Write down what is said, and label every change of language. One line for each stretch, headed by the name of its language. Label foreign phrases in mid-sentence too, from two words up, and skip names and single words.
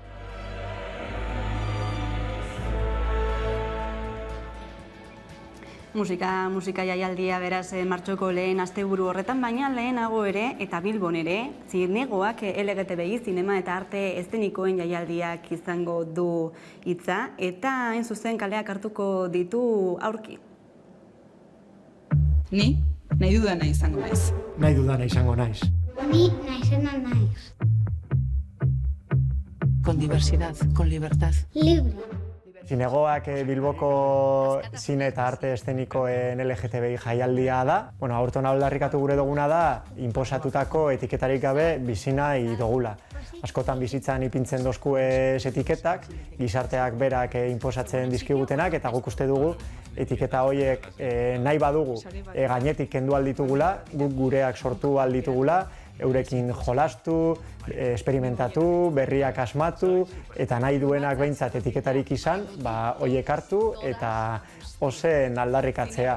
Basque: Musika jaialdia beraz martxoko lehen asteburu horretan, baina lehenago ere eta Bilbon ere, zinegoak LGTBI zinema eta arte eszenikoen jaialdiak izango du hitza, eta hain zuzen kaleak hartuko ditu aurki. Ni nahi dudana izango naiz. Nahi dudana izango naiz. Ni naizena naiz.
Spanish: Con diversidad, con libertad. Libre.
Basque: Zinegoak Bilboko zine eta arte eszenikoen LGTBI jaialdia da. Aurten aldarrikatu gure duguna da, inposatutako etiketarik gabe bizi nahi dugula. Askotan bizitzan ipintzen dozku ez etiketak, gizarteak berak inposatzen dizkigutenak, eta guk uste dugu etiketa horiek nahi badugu gainetik kendu alditugula, guk gureak sortu alditugula, eurekin jolastu, esperimentatu, berriak asmatu, eta nahi duenak behintzat etiketarik izan, horiek hartu eta ozen aldarrikatzea.